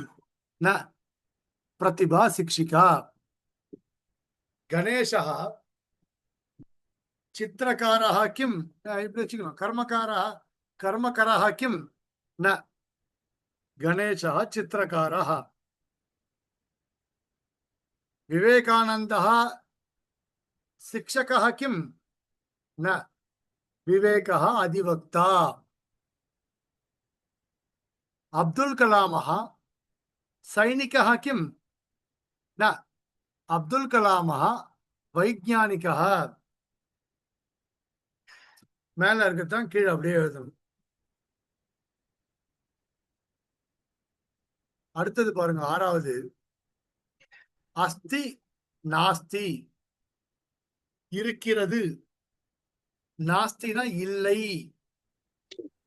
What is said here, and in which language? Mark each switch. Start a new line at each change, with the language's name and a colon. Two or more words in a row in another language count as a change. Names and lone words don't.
Sanskrit: न प्रतिभा शिक्षिका। गणेशा चित्रकारः किं?
Tamil: இப்படி வச்சுக்கணும்.
Sanskrit: कर्मकरः किं? न गणेशः चित्रकारः. விவேகானந்தः शिक्षकः किं? न विवेकः अधिवक्ता. अब्दुल कलामः सैनिकः किं? न अब्दुल कलामः वैज्ञानिकः.
Tamil: மேல இருக்கத்தான் கீழே அப்படியே எழுதணும். அடுத்தது பாருங்க, 6வது.
Sanskrit: अस्ति नास्ति.
Tamil: இருக்கிறது. நாஸ்தினா இல்லை.